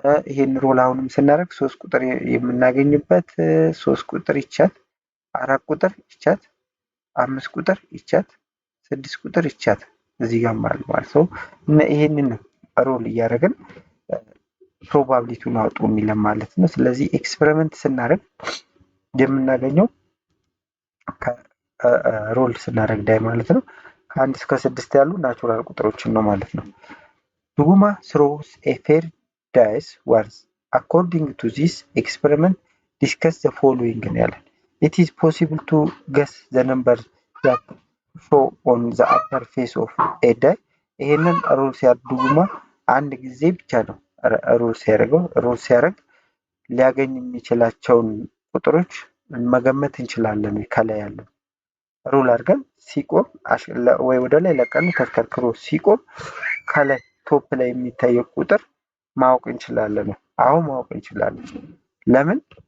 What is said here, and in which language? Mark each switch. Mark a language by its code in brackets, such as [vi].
[am] ይሄን ሮል አሁንም ስናደርግ ሶስት ቁጥር የምናገኝበት ሶስት ቁጥር ይቻት፣ አራት ቁጥር ይቻት፣ አምስት ቁጥር ይቻት፣ ስድስት ቁጥር ይቻት እዚህ ጋር ማለት ነው። እና ይሄንን ሮል እያደረግን ፕሮባቢሊቲውን አውጡ የሚለን ማለት ነው። ስለዚህ ኤክስፐሪመንት ስናደርግ የምናገኘው ሮል ስናደርግ ዳይ ማለት ነው ከአንድ እስከ ስድስት ያሉ ናቹራል ቁጥሮችን ነው ማለት ነው። ዱጉማ [en] throws a fair dice once. According to this experiment, discuss the following [am] ነው ያለን። [en] It is possible to guess the number that show on the upper face of a die. [am] ይሄንን ሮል ሲያደርግ ዱጉማ አንድ ጊዜ ብቻ ነው ሮል ሲያደርግ ሊያገኝ የሚችላቸውን ቁጥሮች መገመት እንችላለን። ከላይ ያለው ሩል አድርገን ሲቆም ወይ ወደ ላይ ለቀን ተሽከርክሮ ሲቆም ከላይ ቶፕ ላይ የሚታየው ቁጥር ማወቅ እንችላለን። አሁን ማወቅ እንችላለን። ለምን?